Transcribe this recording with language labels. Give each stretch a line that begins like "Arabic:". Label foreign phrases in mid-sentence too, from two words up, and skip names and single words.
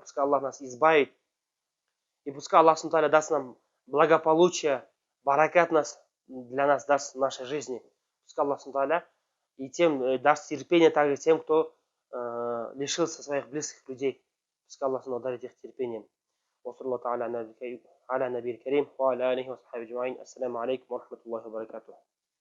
Russian: Пускай Аллах нас избавит. И пускай Аллах
Arabic: سبحانه وتعالى
Russian: даст нам благополучие, баракат для нас даст в нашей жизни. Пускай Аллах
Arabic: سبحانه وتعالى
Russian: и тем даст терпение также тем, кто лишился своих близких людей. Пускай Аллах дарит их терпением.
Arabic: وصلى الله تعالى على نبي الكريم وعلى آله وصحبه أجمعين. السلام عليكم ورحمة الله وبركاته.